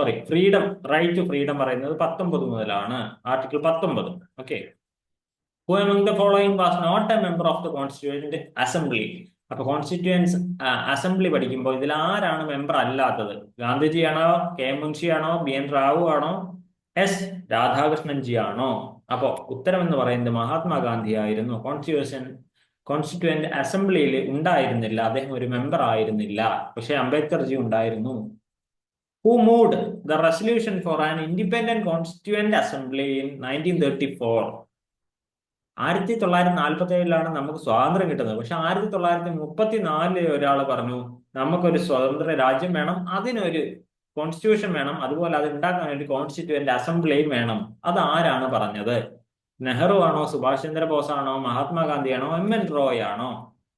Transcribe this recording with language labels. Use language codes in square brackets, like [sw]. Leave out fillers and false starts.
[ml] Freedom, right to freedom പറയുന്നത് 19 മുതലാണ്. Article 19. Okay. [en] Who among the following was not a member of the Constituent Assembly? [ml] അപ്പൊ constituents assembly പഠിക്കുമ്പോൾ ഇതിൽ ആരാണ് member അല്ലാത്തത്? ഗാന്ധിജിയാണോ, കെ മുൻഷിയാണോ, BN റാവു ആണോ, S രാധാകൃഷ്ണൻജി ആണോ? അപ്പോ ഉത്തരം എന്ന് പറയുന്നത് മഹാത്മാഗാന്ധി ആയിരുന്നു. കോൺസ്റ്റിറ്റ്യൂവന്റ് അസംബ്ലിയിൽ ഉണ്ടായിരുന്നില്ല, അദ്ദേഹം ഒരു മെമ്പർ ആയിരുന്നില്ല. പക്ഷെ അംബേദ്കർജി ഉണ്ടായിരുന്നു. [en] Who moved the resolution for an independent constituent assembly in 1934? [ml] 1947-ലാണ് നമുക്ക് സ്വാതന്ത്ര്യം കിട്ടുന്നത്. പക്ഷെ 1934 ഒരാൾ പറഞ്ഞു നമുക്കൊരു സ്വതന്ത്ര രാജ്യം വേണം, അതിനൊരു കോൺസ്റ്റിറ്റ്യൂഷൻ വേണം, അതുപോലെ അത് ഉണ്ടാക്കാൻ ഒരു കോൺസ്റ്റിറ്റ്യൂവന്റ് അസംബ്ലിയും വേണം. അത് ആരാണ് പറഞ്ഞത്? നെഹ്റു ആണോ, സുഭാഷ് ചന്ദ്രബോസ് ആണോ, മഹാത്മാഗാന്ധിയാണോ, MN റോയ് ആണോ?